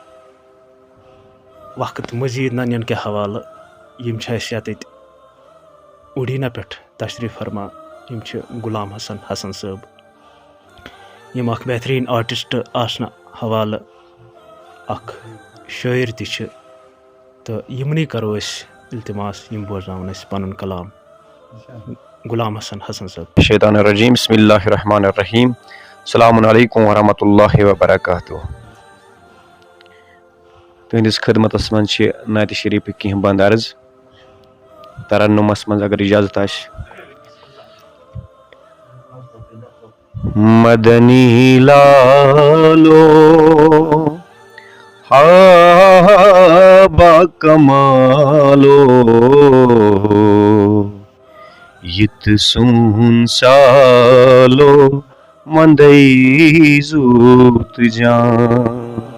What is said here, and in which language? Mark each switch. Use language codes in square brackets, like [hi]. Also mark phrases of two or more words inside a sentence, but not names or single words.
[ks] وقت مزیٖد ننٮ۪ن کہِ حوالہٕ یِم چھِ اَسہِ ییٚتٮ۪تھ اُڈیٖنا پٮ۪ٹھ تشریٖف فرما یِم چھِ غلام حسن صٲب یِم اکھ بہتریٖن آرٹِسٹ آسنہٕ حوالہٕ اکھ شٲعر تہِ چھِ تہٕ یِمنٕے کرو أسۍ التماس یِم بوزناوَن اَسہِ پنُن کلام غلام حسن صٲب [ar] شیطان الرجیم بسم اللہ الرحمن الرحیم السلام علیکم ورحمۃ اللہ وبرکاتہ [ks] تُہنٛدِس خدمتس منٛز چھِ نعتِ شریٖفٕکۍ کینٛہہ بنٛد عرض ترنُمس منٛز اگر اجازت آسہِ مدنی لالو ہا با کمالو یِتھ سون سالو منٛدے زوٗت جان